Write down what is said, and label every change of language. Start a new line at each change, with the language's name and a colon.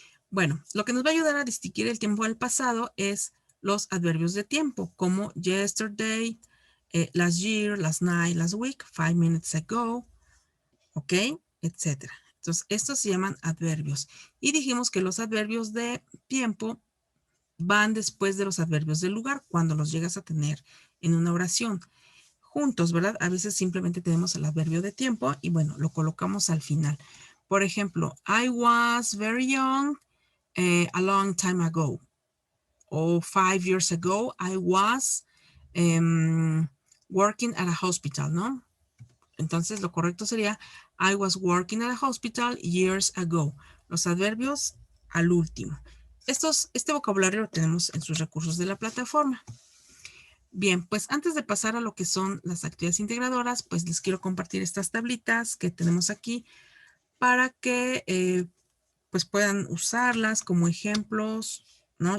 Spanish: Bueno, lo que nos va a ayudar a distinguir el tiempo del pasado es los adverbios de tiempo, como
English: yesterday, last year, last night, last week, 5 minutes ago,
Spanish: ¿ok? Etcétera. Entonces, estos se llaman adverbios. Y dijimos que los adverbios de tiempo van después de los adverbios del lugar, cuando los llegas a tener en una oración. Juntos, ¿verdad? A veces simplemente tenemos el adverbio de tiempo y bueno, lo colocamos al final. Por ejemplo,
English: I was very young a long time ago. O 5 years ago, I was working at a hospital, ¿no?
Spanish: Entonces, lo correcto sería
English: I was working at a hospital years ago.
Spanish: Los adverbios al último. Este vocabulario lo tenemos en sus recursos de la plataforma. Bien, pues antes de pasar a lo que son las actividades integradoras, pues les quiero compartir estas tablitas que tenemos aquí para que pues puedan usarlas como ejemplos, ¿no?